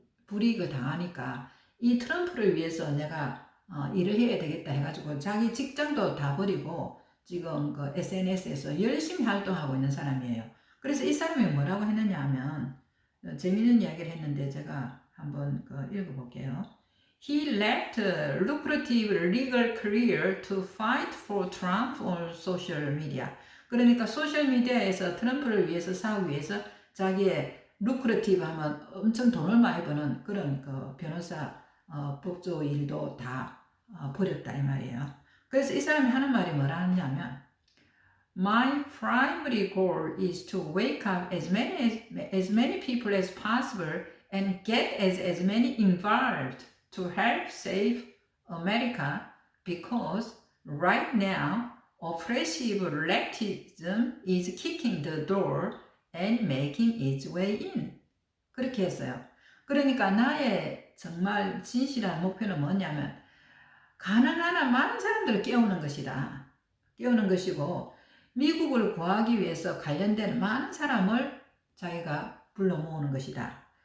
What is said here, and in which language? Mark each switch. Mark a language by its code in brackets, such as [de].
[ko] 불이익을 당하니까 이 트럼프를 위해서 내가 일을 해야 되겠다 해가지고 자기 직장도 다 버리고 지금 그 SNS에서 열심히 활동하고 있는 사람이에요. 그래서 이 사람이 뭐라고 했느냐 하면 재밌는 이야기를 했는데 제가 한번 읽어볼게요. [en] He left a lucrative legal career to fight for Trump on social media. [ko] 그러니까 소셜미디어에서 트럼프를 위해서 싸우기 위해서 자기의 루크레티브 하면 엄청 돈을 많이 버는 그런 그 변호사 법조 일도 다 버렸다 이 말이에요. 그래서 이 사람이 하는 말이 뭐라 하냐면 [en] My primary goal is to wake up as many people as possible and get as many involved to help save America because right now oppressive leftism is kicking the door and making its way in. [ko] 그렇게 했어요. 그러니까 나의 정말 진실한 목표는 뭐냐면 가난한 한 많은 사람들을 깨우는 것이다. 깨우는 것이고 미국을 구하기 위해서 관련된 많은 사람을 자기가 불러 모으는 것이다.